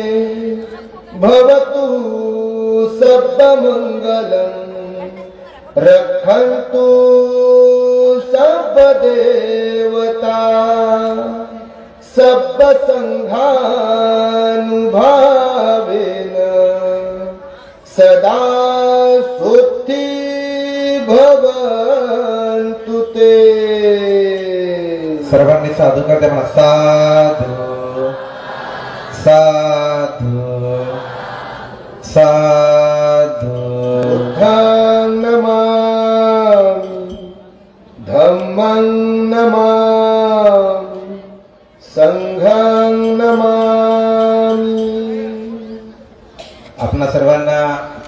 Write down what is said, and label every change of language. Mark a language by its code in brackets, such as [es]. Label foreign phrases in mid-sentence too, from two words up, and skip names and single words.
[sa] भवतु सर्वमंगलं रक्षन्तु सर्वदेवता सर्वसंघानुभावेन सदा सुखी भवन्तु ते. [mr] सर्वांनी साधू करते म्हणा. [pi] साधू साधू साधू. बुद्धं नमामि धम्मं नमामि संघं नमामि. [mr] आपणा सर्वांना